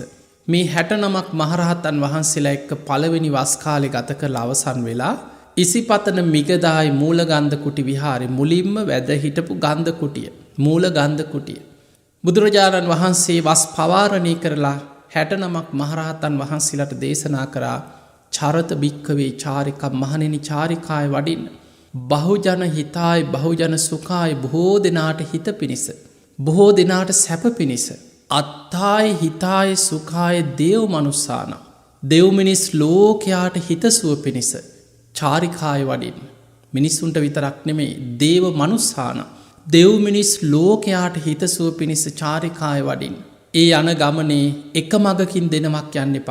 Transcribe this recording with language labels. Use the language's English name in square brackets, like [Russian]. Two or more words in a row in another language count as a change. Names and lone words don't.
[Sinhala] මේ 69ක් මහරහතන් වහන්සේලා එක්ක පළවෙනි වස් කාලේ ගත කරලා අවසන් වෙලා ඉසිපතන මිගදායි මූල ගන්ධ කුටි විහාරේ මුලින්ම වැඩ හිටපු ගන්ධ කුටිය මූල ගන්ධ කුටිය බුදුරජාණන් වහන්සේ වස් පවාරණය කරලා 69ක් මහරහතන් වහන්සේලාට දේශනා කරා චරත [Pali] භික්ඛවේ චාරිකා [Sinhala] මහණෙනි චාරිකාය වඩින්න [Pali] බහුජන හිතාය බහුජන සුඛාය [Sinhala] බොහෝ දෙනාට හිත පිණිස බොහෝ දෙනාට සැප පිණිස [Pali] අත්තාය හිතාය සුඛාය දේව මනුස්සාන [Sinhala] දෙව් මිනිස් ලෝකයාට හිතසුව පිණිස චාරිකාය වඩින් මිනිස්සුන්ට විතරක් නෙමේ [Pali] දේව මනුස්සාන [Sinhala] දෙව් මිනිස් ලෝකයාට හිතසුව පිණිස චාරිකාය වඩින් ඒ යන ගමනේ එක මගකින් දෙනමක් යන්න එපා.